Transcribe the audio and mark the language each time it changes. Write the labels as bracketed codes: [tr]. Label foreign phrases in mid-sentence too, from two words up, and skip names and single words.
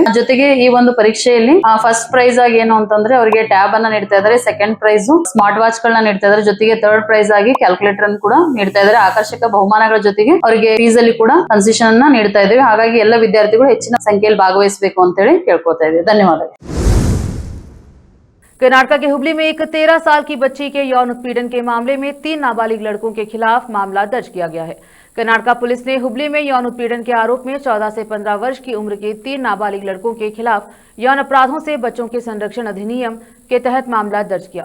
[kn] ಜೊತೆಗೆ ಈ ಒಂದು ಪರೀಕ್ಷೆಯಲ್ಲಿ [en] first prize [kn] ಆಗಿ ಏನು ಅಂತಂದ್ರೆ ಅವರಿಗೆ ಟ್ಯಾಬ್ ಅನ್ನ ನೀಡ್ತಾ ಇದ್ದಾರೆ, [en] second prize smart watch [kn] ಗಳನ್ನ ನೀಡ್ತಾ ಇದ್ದಾರೆ, ಜೊತೆಗೆ [en] third prize [kn] ಆಗಿ ಕ್ಯಾಲ್ಕುಲೇಟರ್ ಅನ್ನು ಕೂಡ ನೀಡ್ತಾ ಇದ್ದಾರೆ. ಆಕರ್ಷಕ ಬಹುಮಾನಗಳ ಜೊತೆಗೆ ಅವರಿಗೆ ಫೀಸ್ ಅಲ್ಲಿ ಕೂಡ ಕನ್ಸೆಷನ್ ಅನ್ನ ನೀಡ್ತಾ ಇದ್ದೇವೆ. ಹಾಗಾಗಿ ಎಲ್ಲ ವಿದ್ಯಾರ್ಥಿಗಳು ಹೆಚ್ಚಿನ ಸಂಖ್ಯೆಯಲ್ಲಿ ಭಾಗವಹಿಸಬೇಕು ಅಂತ ಹೇಳಿ ಕೇಳ್ಕೊತಾ ಇದ್ದೇವೆ. ಧನ್ಯವಾದಗಳು. [hi] कर्नाटक के हुबली में एक 13 साल की बच्ची के यौन उत्पीड़न के मामले में 3 नाबालिग लड़कों के खिलाफ मामला दर्ज किया गया है। कर्नाटक पुलिस ने हुबली में यौन उत्पीड़न के आरोप में 14 से 15 वर्ष की उम्र के 3 नाबालिग लड़कों के खिलाफ यौन अपराधों से बच्चों के संरक्षण अधिनियम के तहत मामला दर्ज किया।